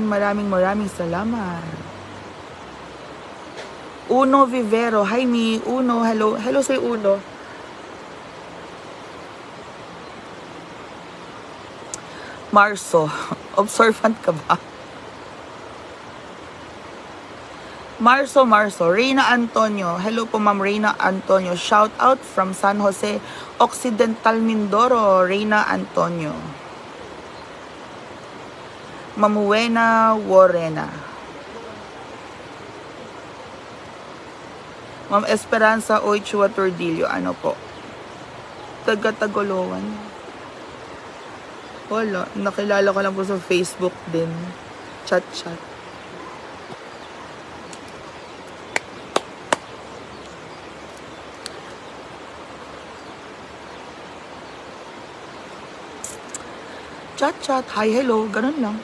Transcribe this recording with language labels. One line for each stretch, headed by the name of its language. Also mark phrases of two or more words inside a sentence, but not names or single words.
Filipino: Maraming salamat. Uno Vivero. Hi, Mi. Uno, hello. Hello sa'yo, Uno. Marso. Observant ka ba? Marso. Reina Antonio. Hello po, Ma'am Reina Antonio.
English: Shout out from San Jose Occidental, Mindoro.
Filipino: Reina Antonio. Mamuena Warrena. Ma'am Esperanza Oichua Tordillo. Ano po? Taga-Tagoloan. Wala. Nakilala ko lang po sa Facebook din. Chat. Chat.
English: Hi, hello.
Filipino: Ganun lang.